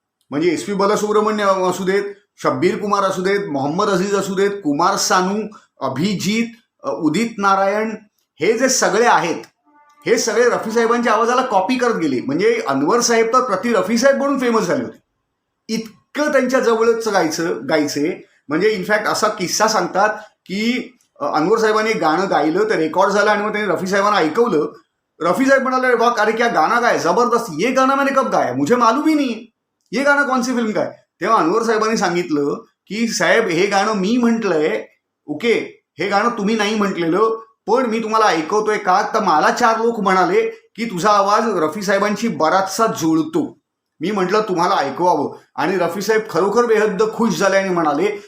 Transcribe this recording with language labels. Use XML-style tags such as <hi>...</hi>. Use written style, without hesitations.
<mr>म्हणजे S P Balasubramaniam असू देत, शब्बीर कुमार असू देत, मोहम्मद अझीज असू देत, कुमार सानू, अभिजित, उदित नारायण, हे जे सगळे आहेत हे सगळे रफी साहेबांच्या आवाजाला कॉपी करत गेले. म्हणजे अनवर साहेब तर प्रति रफी साहेब म्हणून फेमस झाले होते. इतकं त्यांच्या जवळच गायचे. म्हणजे इनफॅक्ट असा किस्सा सांगतात की अनवर साहेबांनी एक गाणं गायलं, ते रेकॉर्ड झालं आणि मग त्यांनी रफी साहेबांना ऐकवलं.</mr> <hi>रफी साहेब म्हणाले वाह अरे क्या गाना गाय जबरदस्त, ये गाना मैंने कब गाया, मुझे मालूम ही नहीं है ये गाना कौन सी फिल्म का है.</hi> <mr>तेव्हा अनवर साहेबांनी सांगितलं की साहेब हे गाणं मी म्हटलंय, ओके, हे गाणं तुम्ही नाही म्हटलेलं, पण मी तुम्हाला ऐकवतोय का, तर मला 4 लोक म्हणाले की तुझा आवाज रफी साहेबांशी बराचसा जुळतो. मी म्हटलं तुम्हाला ऐकवावं. आणि रफी साहेब खरोखर बेहद्द खुश झाले आणि म्हणाले</mr>